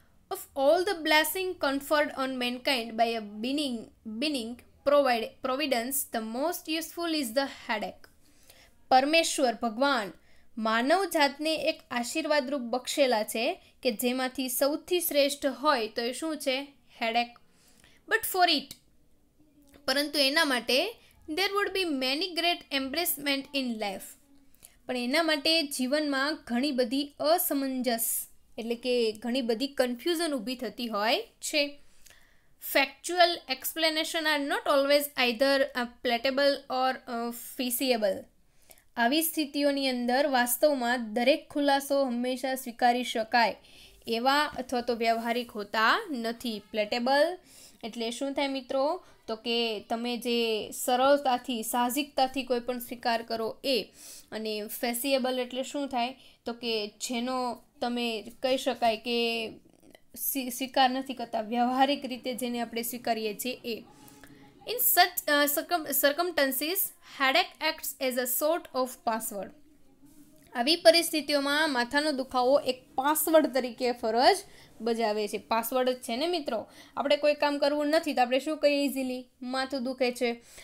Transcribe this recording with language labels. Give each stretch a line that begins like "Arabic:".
English: Of all the blessing conferred on mankind by a being providence, the most useful is the headache.
Gujarati: પરમેશ્વર ભગવાન માનવ જાતને એક આશીર્વાદરૂપ બક્ષેલા છે કે જેમાંથી સૌથી શ્રેષ્ઠ હોય તો એ શું છે? હેડેક.
English: but for it,
Gujarati: પરંતુ એના માટે
English: there would be many great embarrassment in life.
Gujarati: પણ એના માટે જીવનમાં ઘણી બધી અસમંજસ એટલે કે ઘણી બધી કન્ફ્યુઝન ઊભી થતી હોય છે.
English: Factual explanation are not always either palatable or feasible.
Gujarati: આવી સ્થિતિઓની અંદર વાસ્તવમાં દરેક ખુલાસો હંમેશા સ્વીકારી શકાય એવા અથવા તો વ્યવહારિક હોતા નથી. પ્લેટેબલ એટલે શું થાય મિત્રો? તો કે તમે જે સરળતાથી સાહજિકતાથી કોઈ પણ સ્વીકાર કરો એ. અને ફેસિએબલ એટલે શું થાય? તો કે જેનો તમે કહી શકાય કે સ્વીકાર નથી કરતા, વ્યવહારિક રીતે જેને આપણે સ્વીકારીએ છીએ એ.
English: In such circumstances, headache acts as a sort of password.
Gujarati: આવી પરિસ્થિતિઓમાં માથાનો દુખાવો એક પાસવર્ડ તરીકે ફરજ બજાવે છે. પાસવર્ડ જ છે ને મિત્રો. આપણે કોઈ કામ કરવું નથી તો આપણે શું કહીએ ઇઝીલી? માથું દુખે છે.